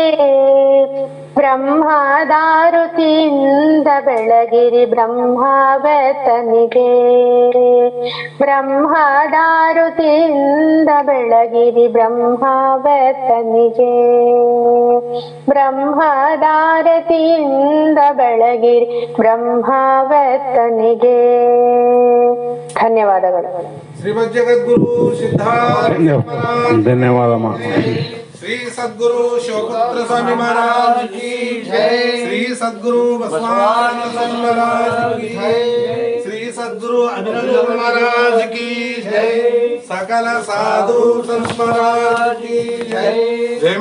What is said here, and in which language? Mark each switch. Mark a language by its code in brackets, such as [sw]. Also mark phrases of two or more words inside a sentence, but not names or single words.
[kn] ಬ್ರಹ್ಮದಾರುತಿಯಿಂದ ಬೆಳಗಿರಿ ಬ್ರಹ್ಮವೆತ್ತನಿಗೆ ಬ್ರಹ್ಮದಾರುತಿಯಿಂದ ಬೆಳಗಿರಿ ಬ್ರಹ್ಮವೆತ್ತನಿಗೆ ಬ್ರಹ್ಮದಾರತಿಯಿಂದ ಬೆಳಗಿರಿ ಬ್ರಹ್ಮವೆತ್ತನಿಗೆ. ಧನ್ಯವಾದಗಳು. ಶ್ರೀಮದ್ ಜಗದ್ಗುರು ಸಿದ್ಧಾರ್ಥ ಧನ್ಯವಾದಮ್ಮ. ಶ್ರೀ ಸದ್ಗುರು ಶಿವಪುತ್ರ ಸ್ವಾಮಿ [hi] महाराज की जय. श्री सद्गुरु बसवानंद स्वामी महाराज की जय. श्री सद्गुरु अभिनंदन महाराज की जय. सकल साधु संत महाराज की जय.